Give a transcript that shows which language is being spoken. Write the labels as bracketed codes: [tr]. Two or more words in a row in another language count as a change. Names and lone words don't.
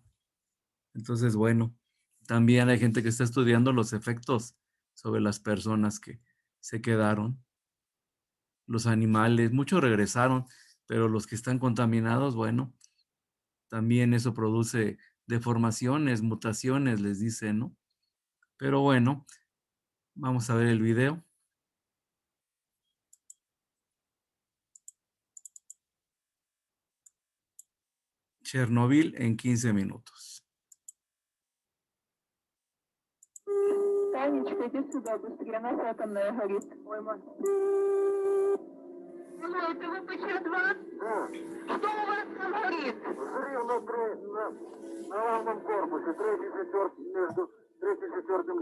[es] Entonces, bueno, también hay gente que está estudiando los efectos sobre las personas que se quedaron, los animales, muchos regresaron, pero los que están contaminados, bueno, también eso produce deformaciones, mutaciones, les dicen, ¿no? Pero bueno, vamos a ver el video. Chernobyl en 15 minutos. [ru] Танечка, иди сюда быстрее, нас атомная горит. Ой, мать. Милый, ты выпущил два? Да. Что у вас там горит? Взрыв на главном корпусе, третий, четвертый, между третьим и четвертым.